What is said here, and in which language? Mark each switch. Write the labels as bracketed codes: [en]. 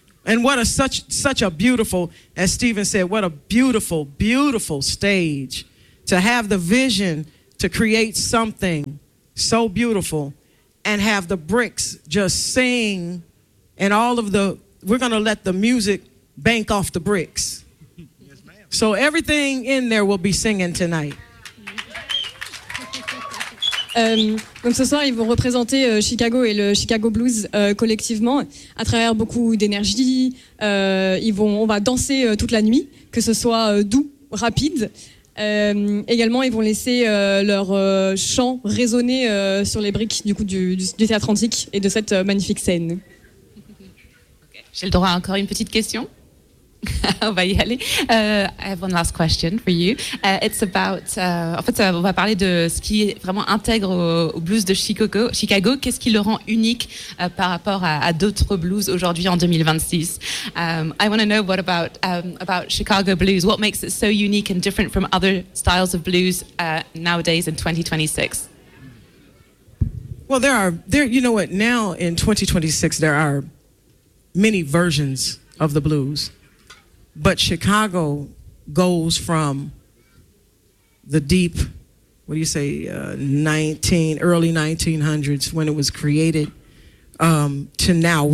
[en] And what a such a beautiful, as Stephen said, what a beautiful, beautiful stage to have the vision to create something so beautiful and have the bricks just sing and all of the, we're going to let the music bank off the bricks. Yes, ma'am. So everything in there will be singing tonight. [fr] Donc ce soir, ils vont représenter Chicago et le Chicago Blues collectivement à travers beaucoup d'énergie. On va danser toute la nuit, que ce soit doux, rapide. Également, ils vont laisser leur chant résonner sur les briques du Théâtre Antique et de cette magnifique scène. [en] Okay. [fr] J'ai le droit à encore une petite question. On va y aller. [en] I have one last question for you. [fr] On va parler de ce qui est vraiment intègre au blues de Chicago. Qu'est-ce qui le rend unique par rapport à d'autres blues aujourd'hui en 2026? [en] I want to know what about Chicago blues. What makes it so unique and different from other styles of blues nowadays in 2026? Well, now in 2026 there are many versions of the blues. But Chicago goes from the deep, what do you say, early 1900s when it was created to now.